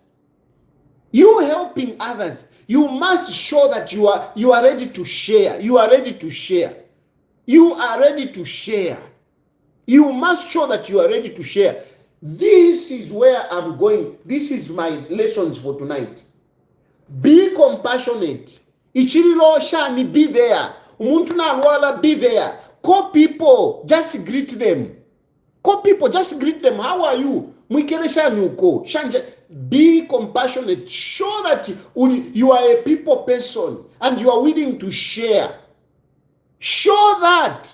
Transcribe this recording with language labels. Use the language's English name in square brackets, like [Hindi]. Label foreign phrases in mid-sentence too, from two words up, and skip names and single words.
[English] You must show that you are ready to share. You must show that you are ready to share. This is where I'm going. This is my lessons for tonight. Be compassionate. [Bemba] Ichirilo shani, [English] be there. [Bemba] Umuntu na alwala, [English] be there. Call people, just greet them. How are you? Be compassionate. Show that you are a people person and you are willing to share. Show that.